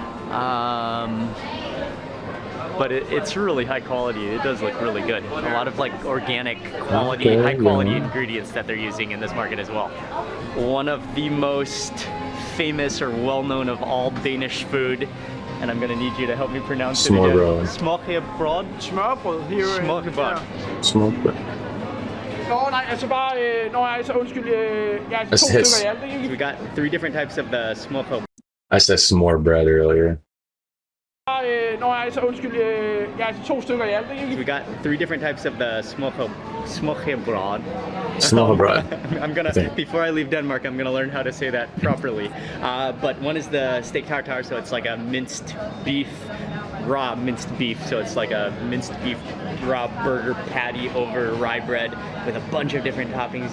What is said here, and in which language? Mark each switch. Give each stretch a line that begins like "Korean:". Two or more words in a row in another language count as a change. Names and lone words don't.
English: But it's really high quality. It does look really good. A lot of like organic quality, Okay, high quality yeah. ingredients that they're using in this market as well. One of the most famous or well-known of all Danish food, and I'm gonna need you to help me pronounce it again. Smørrebrød. Smørbrød here. Smørrebrød. Smørrebrød.
Danish: Nå, nej, altså bare... Nå, altså undskyld. Ja, altså
English: That's
Danish: 2
English: his.
Danish: stykker i alt, ikke?
English: So we got 3 different types of the smørrebrød. I said s'more bread earlier.
Danish: Nå, altså undskyld. Ja, altså 2 stykker i alt,
English: So
Danish: ikke?
English: we got 3 different types of the smørrebrød. Smørrebrød. I'm gonna, Thank- before I leave Denmark, I'm gonna learn how to say that properly. But one is the steak tartare, so it's like a minced beef, raw minced beef. So it's like a minced beef raw burger patty over rye bread with a bunch of different toppings.